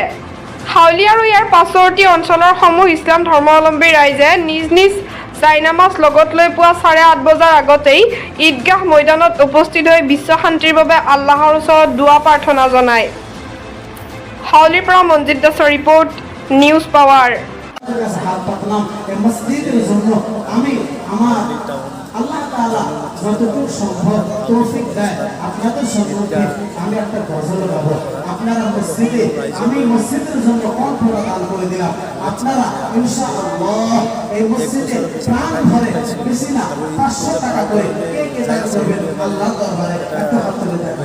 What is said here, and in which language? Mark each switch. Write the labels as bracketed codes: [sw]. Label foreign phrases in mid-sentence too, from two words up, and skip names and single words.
[as] হাউলী আৰু ইয়াৰ পাৰ্শ্বৱৰ্তী অঞ্চলৰ সমূহ ইছলাম ধৰ্মাৱলম্বী ৰাইজে নিজ নিজ জায়নামাজ লগত লৈ পুৱা 8:30 বজাৰ আগতেই ঈদগাহ ময়দানত উপস্থিত হৈ বিশ্ব শান্তিৰ বাবে আল্লাহৰ ওচৰত দুৱা প্ৰাৰ্থনা জনায়। হাউলীৰ পৰা মনজিত দাসৰ ৰিপৰ্ট, নিউজ পাৱাৰ। [bn] আল্লাহ তাআলা যতটুকু সম্ভব তৌফিক দেয় আপনাদের সম্মুখে আমি একটা গজল গাবো। আপনারা মসজিদে আমি মসজিদের জন্য কণ্ঠটা দান করে দিলাম। আপনারা ইনশাআল্লাহ এই মসজিদে প্রাণ ভরে বেশি না 500 টাকা করে কে দান করবেন আল্লাহর দরবারে একটা হাত তুলে দেন।